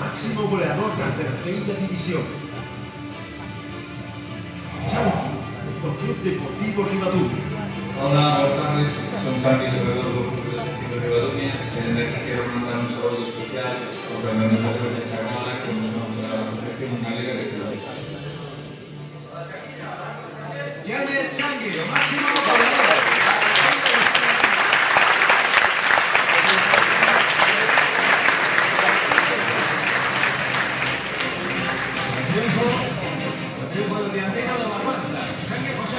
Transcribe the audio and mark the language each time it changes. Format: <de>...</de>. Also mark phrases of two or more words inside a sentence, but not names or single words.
<gl>máximo goleador da terceira división. Chanqui, do Club Deportivo Ribadumia.</gl> <es>Hola, buenas tardes.</es> <gl>Son Chanqui, corredor do Club Deportivo Ribadumia. Desde aquí quero mandar un saludo especial aos organizadores desta gala que nos vamos a ofrecer unha liga de clubes. Tiene Chanqui, o máximo goleador.</gl> <es>Triunfo del delantero de Barbanza, Chanqui José.</es>